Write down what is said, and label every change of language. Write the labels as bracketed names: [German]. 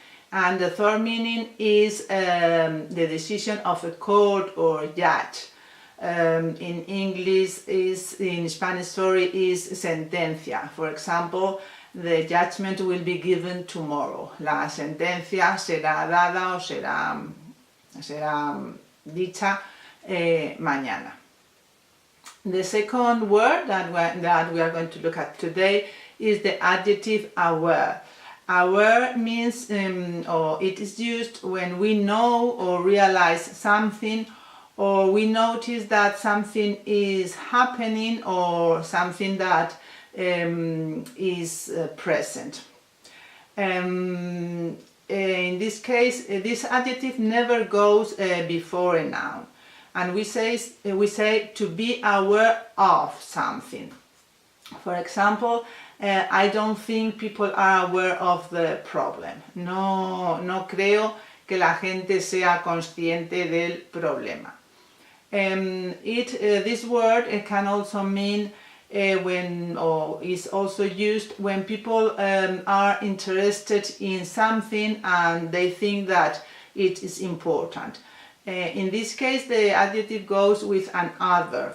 [English] And the third meaning is the decision of a court or judge. In English in Spanish, is sentencia. For example, the judgment will be given tomorrow. [Spanish] La sentencia será dada o será dicha mañana. [English] The second word that we are going to look at today is the adjective aware. Aware means, or it is used when we know or realize something, or we notice that something is happening, or something that is present. In this case, this adjective never goes before a noun, and we say to be aware of something. For example, I don't think people are aware of the problem. [Spanish] No creo que la gente sea consciente del problema. [English] This word can also mean or is also used when people are interested in something and they think that it is important. In this case, the adjective goes with an other.